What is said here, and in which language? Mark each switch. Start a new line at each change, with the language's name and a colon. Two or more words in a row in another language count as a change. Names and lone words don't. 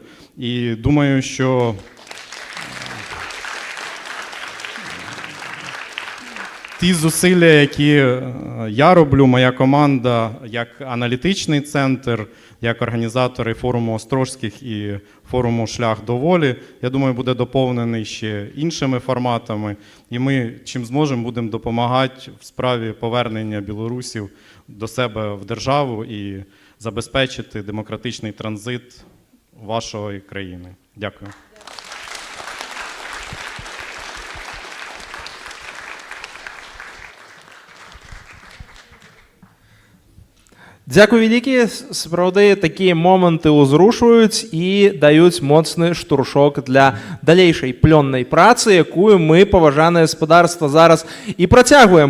Ukrainian: І думаю, що ті зусилля, які я роблю, моя команда, як аналітичний центр, як організатори форуму Острозьких і форуму «Шлях до волі», я думаю, буде доповнений ще іншими форматами. І ми, чим зможемо, будемо допомагати в справі повернення білорусів до себе в державу і забезпечити демократичний транзит вашої країни. Дякую.
Belarusian: Дзякуй вялікі, сапраўды такія моманты ўзрушваюць і даюць моцны штуршок для далейшай плённай працы, якую мы, паважанае гаспадарства, зараз і працягваем.